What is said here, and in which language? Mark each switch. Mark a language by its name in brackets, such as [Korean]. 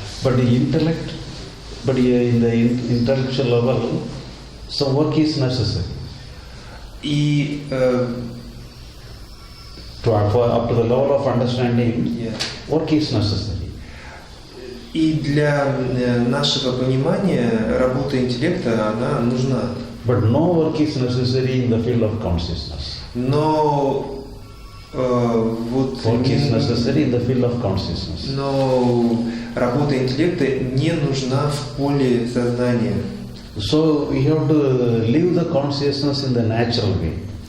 [English] But the intellect, in the intellectual level, some work is necessary. [Russian] И [English] up to the level of understanding, work is necessary. [Russian] И для нашего понимания работа интеллекта, она нужна. [English] But no work is necessary in the field of consciousness. [Russian] Но вот [English] work is necessary in the field of consciousness. [Russian] Но работа интеллекта не нужна в поле сознания. [English] So we have to live the consciousness in the natural way.